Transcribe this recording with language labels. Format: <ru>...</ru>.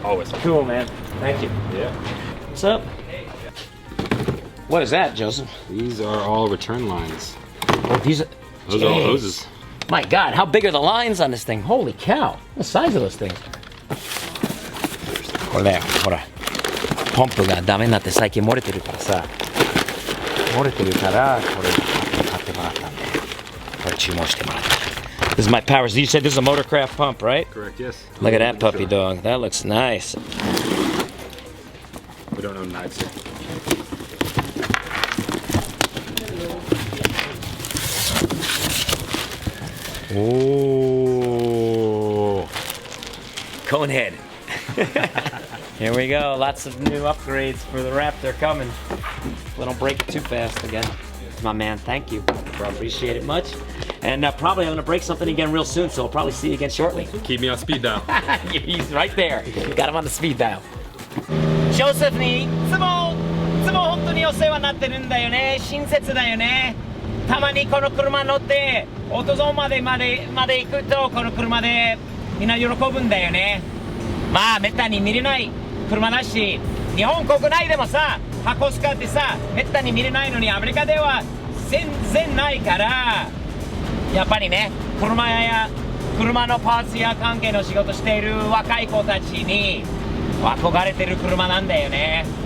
<en>Always. Cool, man. Thank you. Yeah. What's up? What is that, Joseph? These are all return lines. Oh, these are... Those are all Jeez. hoses. My God, how big are the lines on this thing? Holy cow. What the size of those things?</en> <ja>これだよ、ほら。ポンプがダメになって最近漏れてるからさ。漏れてるから、これ買ってもらったんで。これ注文してもらった。</ja> <en>This is my powers. You said this is a Motorcraft pump, right? Correct, yes. Look at that puppy dog. That looks nice. We don't own knives here. Oh, Conehead. Here we go. Lots of new upgrades for the Raptor coming. We don't break it too fast again. My man, thank you. Appreciate it much. And probably I'm going to break something again real soon, so I'll probably see you again shortly. Keep me on speed dial. He's right there. Got him on the speed dial.</en> <ja>Joseph にいつも本当にお世話になってるんだよね。親切だよね。たまにこの車乗ってオートゾーンまで行くとこの車でみんな喜ぶんだよね。まあめったに見れない車だし、日本国内でもさ、ハコスカってさ、めったに見れないのにアメリカでは全然ないから、やっぱりね、車のパーツや関係の仕事している若い子たちに憧れてる車なんだよね。</ja>